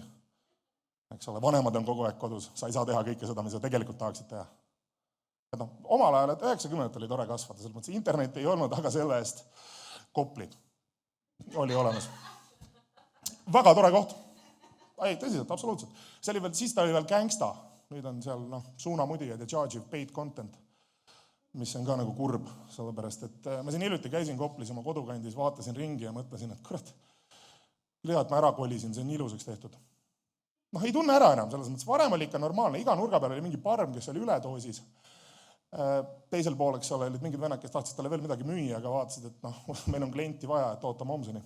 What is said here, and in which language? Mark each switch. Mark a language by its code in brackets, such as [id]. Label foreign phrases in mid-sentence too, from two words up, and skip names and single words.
[et] Eks ole, vanemad on kogu aeg kodus, sa ei saa teha kõike seda, mis sa tegelikult tahaksid teha. Omal ajal, et 90 oli tore kasvada, selles mõttes internet ei olnud, aga selle eest Kopli oli olemas. Väga tore koht. Ei, tõsiselt, absoluutselt. Siis ta oli veel gangsta. Nüüd on seal suunamudijad ja [en] charge of paid content, [et] mis on ka nagu kurb, sellepärast, et ma siin hiljuti käisin Koplis oma kodukandis, vaatasin ringi ja mõtlesin, et kurat, hea, et ma ära kolisin, see on ilusaks tehtud. Ei tunne ära enam, selles mõttes, varem oli ikka normaalne, iga nurga peal oli mingi parm, kes oli üledoosis. Teisel pool, eks ole, olid mingid vennad, kes tahtsid talle veel midagi müüa, aga vaatasid, et meil on klienti vaja, et ootame homseni.